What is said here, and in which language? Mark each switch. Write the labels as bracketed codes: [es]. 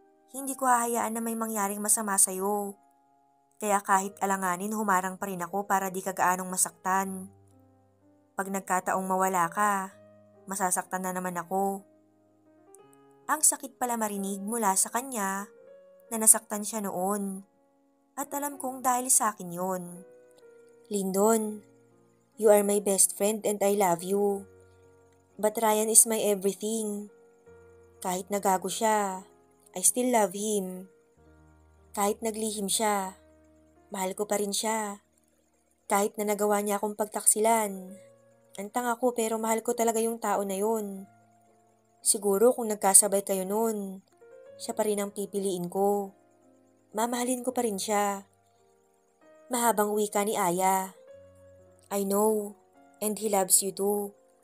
[tl] Hindi ko hahayaan na may mangyaring masama sa'yo. Kaya kahit alanganin humarang pa rin ako para di ka gaanong masaktan. Pag nagkataong mawala ka, masasaktan na naman ako. Ang sakit pala marinig mula sa kanya na nasaktan siya noon. At alam kong dahil sa akin yun. [en] Lyndon, you are my best friend and I love you. But Ryan is my everything. [tl] Kahit nagago siya, [en] I still love him. [tl] Kahit naglihim siya, mahal ko pa rin siya. Kahit na nagawa niya akong pagtaksilan. Antang ako pero mahal ko talaga yung tao na yun. Siguro kung nagkasabay kayo noon, siya pa rin ang pipiliin ko. Mamahalin ko pa rin siya. Mahabang wika ni Aya. [en] I know, and he loves you too.